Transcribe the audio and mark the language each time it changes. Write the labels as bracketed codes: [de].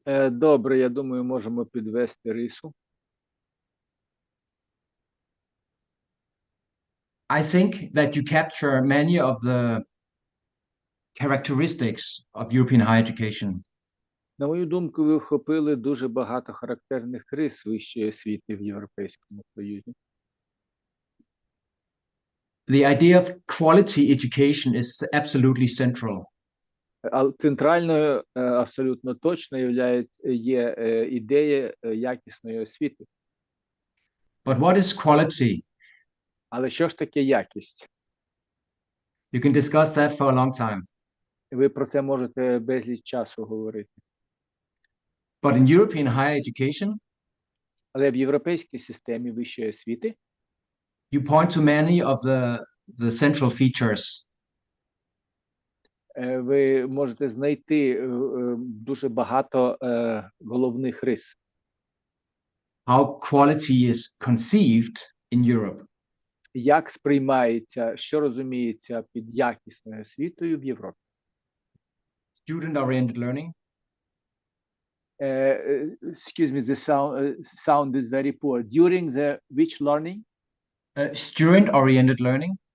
[uk] Добре, я думаю, можемо підвести рису. [en] I think that you capture many of the characteristics of European higher education. [uk] На мою думку, ви вхопили дуже багато характерних рис вищої освіти в Європейському Союзі. [en] The idea of quality education is absolutely central. [uk] А центральною абсолютно точно є ідея якісної освіти. [en] But what is quality? [uk] Але що ж таке якість? [en] You can discuss that for a long time. [uk] Ви про це можете безліч часу говорити. [en] But in European higher education, [uk] Але в європейській системі вищої освіти [en] you point to many of the central features. [uk] ви можете знайти дуже багато головних рис. [en] How quality is conceived in Europe. [uk] Як сприймається, що розуміється під якісною освітою в Європі? [en] Student-oriented learning. Excuse me, the sound is very poor. During the which learning? Student-oriented learning.